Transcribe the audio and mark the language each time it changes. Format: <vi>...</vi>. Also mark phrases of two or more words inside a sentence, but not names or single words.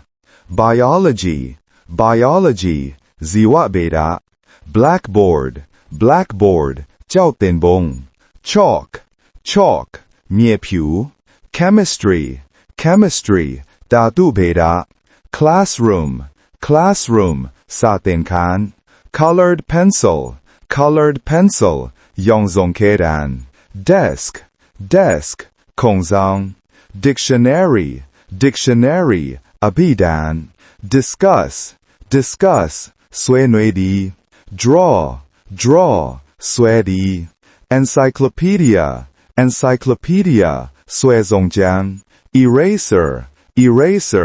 <en>biology, biology, ဇီဝဗေဒ blackboard, blackboard, ကျောက်သင်ပုံ chalk, chalk, မြေဖြူ chemistry, chemistry, ဓာတုဗေဒ classroom, classroom, စာသင်ခန်း colored pencil, colored pencil, ရောင်စုံခဲတံ desk, desk, ခုံဆောင် dictionary, dictionary, အဘိဓာန် discuss, discuss, ဆွေးနွေးသည် draw, draw, ဆွဲသည် encyclopedia, encyclopedia, ဆွဲစုံကျမ်း eraser, eraser,</en>